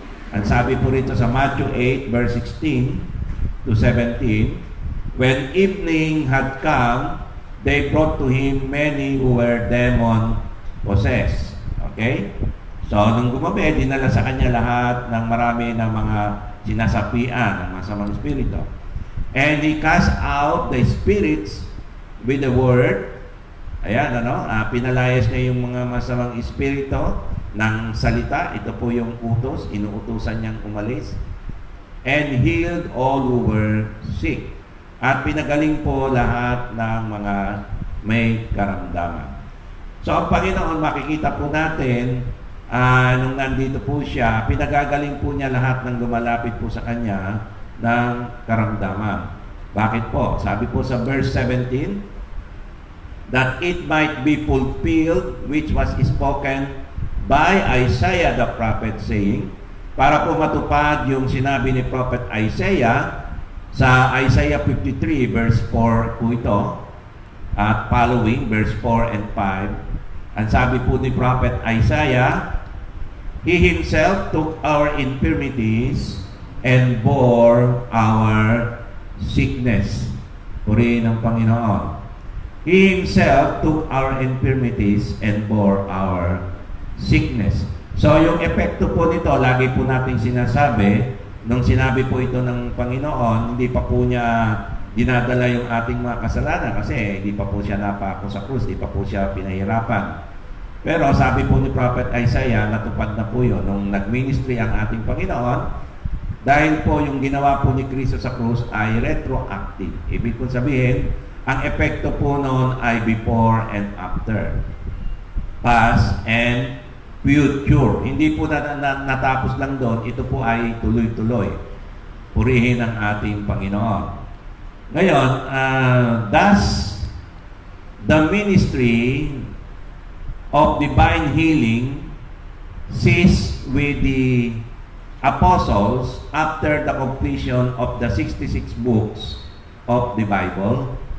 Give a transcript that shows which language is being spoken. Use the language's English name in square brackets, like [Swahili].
[Filipino] Ang sabi po rito sa [English] Matthew 8, verse 16 to 17, when evening had come, they brought to him many who were demon-possessed. Okay? [Filipino] So, nung gumabi, dinala sa kanya lahat ng marami ng mga sinasapian ng masamang espiritu. [English] And he cast out the spirits with the word. [Filipino] Ayan, pinalayas niya yung mga masamang espiritu ng salita. Ito po yung utos, inuutusan niyang umalis. [English] And healed all who were sick. [Filipino] At pinagaling po lahat ng mga may karamdaman. So, ang Panginoon, makikita po natin, nung nandito po siya, pinagagaling po niya lahat ng lumalapit po sa kanya ng karamdaman. Bakit po? Sabi po sa [English] verse 17, that it might be fulfilled which was spoken by Isaiah the prophet, saying, [Filipino] para po matupad yung sinabi ni Prophet Isaiah sa Isaiah 53 verse 4 po ito at following verse 4 and 5. Ang sabi po ni [English] Prophet Isaiah, He Himself took our infirmities and bore our sickness. [Filipino] Purihin ng Panginoon. [English] He Himself took our infirmities and bore our sickness. [Filipino] So, yung epekto po nito, lagi po nating sinasabi, nung sinabi po ito ng Panginoon, hindi pa po niya dinadala yung ating mga kasalanan kasi hindi pa po siya napako sa krus, hindi pa po siya pinahirapan. Pero sabi po ni Prophet Isaiah, natupad na po yun nung nag-ministry ang ating Panginoon dahil po yung ginawa po ni Kristo sa krus ay retroactive. Ibig po sabihin, ang epekto po noon ay [English] before and after. Past and future. [Filipino] Hindi po natapos lang doon, ito po ay tuloy-tuloy. Purihin ang ating Panginoon. Ngayon, [English] does the ministry of divine healing cease with the apostles after the completion of the 66 books of the Bible?